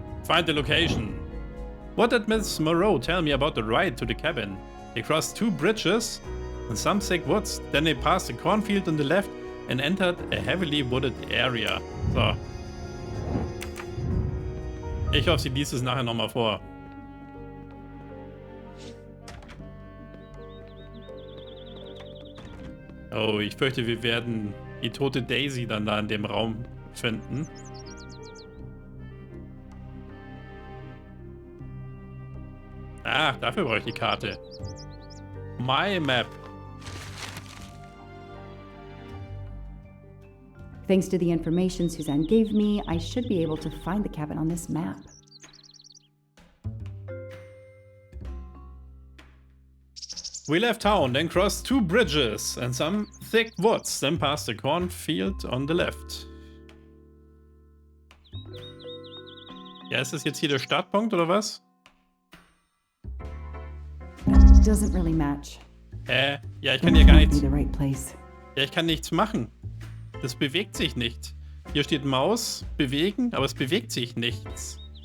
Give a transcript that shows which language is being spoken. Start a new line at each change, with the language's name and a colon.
English: Find the location. What did Miss Moreau tell me about the ride to the cabin? They crossed 2 bridges and some thick woods. Then they passed a cornfield on the left and entered a heavily wooded area. So.
German: Ich hoffe, sie liest es nachher nochmal vor. Oh, ich fürchte, wir werden die tote Daisy dann da in dem Raum finden. Ah, dafür brauche ich die Karte.
English: My Map. Thanks to the information Suzanne gave me, I should be able to find the cabin on this map. We left town, then crossed 2 bridges and some thick woods, then passed a cornfield on the left.
German: Ja, ist das jetzt hier der Startpunkt oder was?
English: Doesn't really match.
German: Ja, ich kann hier gar
English: Might be
German: nichts.
English: the right place.
German: Ja, ich kann nichts machen. Das bewegt sich nicht. Hier steht Maus, bewegen, aber es bewegt sich nichts.